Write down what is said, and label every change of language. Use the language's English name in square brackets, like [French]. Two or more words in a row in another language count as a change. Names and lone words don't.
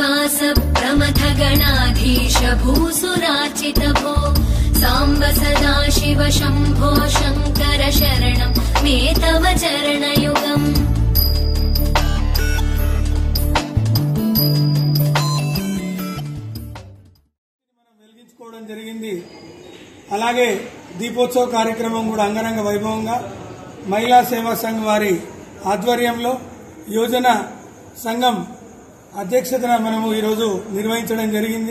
[Sanskrit] प्रमथ गणाधीश भूसुरार्चित भो साम्ब सदा शिव शम्भो शङ्कर शरणं मे तव चरणयुगम् [Telugu] జరిగింది. అలాగే దీపోత్సవ కార్యక్రమం కూడా అంగరంగ వైభవంగా మహిళా సేవా సంఘం వారి ఆధ్వర్యంలో యోజన సంఘం అధ్యక్షతన మనము ఈరోజు నిర్వహించడం జరిగింది.